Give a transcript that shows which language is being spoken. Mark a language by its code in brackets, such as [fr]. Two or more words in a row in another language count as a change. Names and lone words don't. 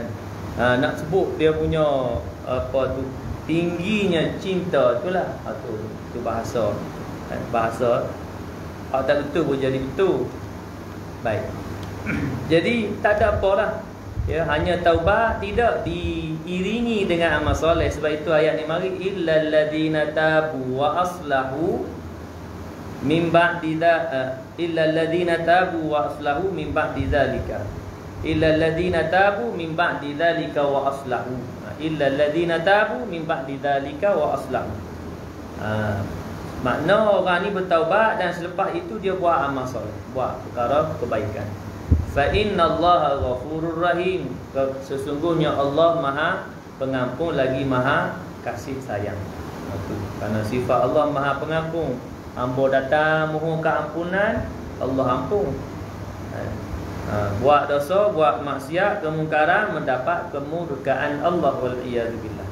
[ms] Nak sebut dia punya apa tu, tingginya cinta tu lah. Tu bahasa kan? Bahasa tak betul pun jadi betul. Baik. Jadi tak ada apa lah, ya, hanya taubat tidak diiringi dengan amal soleh. Sebab itu ayat ni mari, [ar] إلا الذين تابوا وأصلحوا من بعد إلا الذين تابوا وأصلحوا من بعد ذلك. إلا الذين تابوا من بعد ذلك وأصلحوا. إلا الذين تابوا من بعد ذلك وأصلحوا. [ms] Makna orang ni bertaubat dan selepas itu dia buat amal soleh, buat perkara kebaikan. [ar] فإن الله غفور رحيم, [ms] sesungguhnya Allah Maha Pengampun lagi Maha Kasih Sayang. Kerana sifat Allah Maha Pengampun. Hamba datang mohon keampunan, Allah ampun. Buat dosa, buat maksiat, kemungkaran, mendapat kemurkaan Allah, [ar] والعياذ بالله.